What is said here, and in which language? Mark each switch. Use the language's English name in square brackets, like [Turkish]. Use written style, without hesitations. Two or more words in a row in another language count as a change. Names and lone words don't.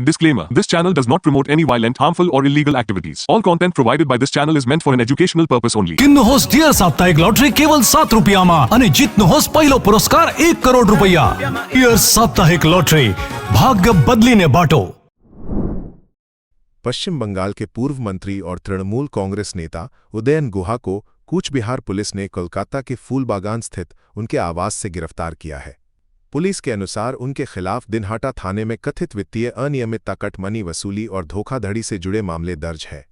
[English] Disclaimer. This channel does not promote any violent, harmful or illegal activities. All content provided by this channel is meant for an educational purpose only. [Nepali] किन्नुहोस् डियर साप्ताहिक लटरी केवल 7 रुपियाँमा अनि जित्नुहोस् पहिलो पुरस्कार 1 करोड रुपैयाँ। डियर साप्ताहिक लटरी, भाग्य बदलिने बाटो। [Hindi] पश्चिम बंगाल के पूर्व मंत्री और तृणमूल कांग्रेस नेता उदयन गुहा को कूच बिहार पुलिस ने कोलकाता के फूलबागान स्थित उनके आवास से गिरफ्तार किया है। पुलिस के अनुसार उनके खिलाफ दिनहाटा थाने में कथित वित्तीय अनियमितता, कटमनी वसूली और धोखाधड़ी से जुड़े मामले दर्ज है।